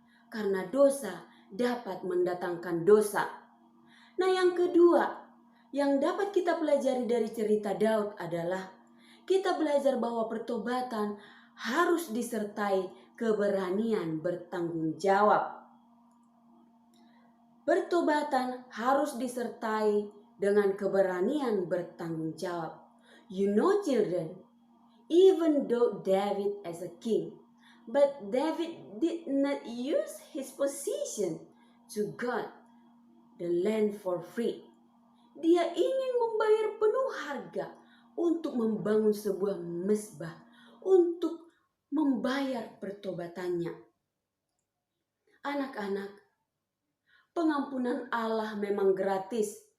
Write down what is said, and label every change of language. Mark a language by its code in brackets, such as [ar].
[id] Karena dosa dapat mendatangkan dosa. Nah, yang kedua yang dapat kita pelajari dari cerita Daud adalah kita belajar bahwa pertobatan harus disertai keberanian bertanggung jawab. Pertobatan harus disertai dengan keberanian bertanggung jawab. [en] You know, children, even though David as a king, but David did not use his position to God the land for free. [id] Dia ingin membayar penuh harga untuk membangun sebuah mezbah, untuk membayar pertobatannya. Anak-anak, pengampunan Allah memang gratis.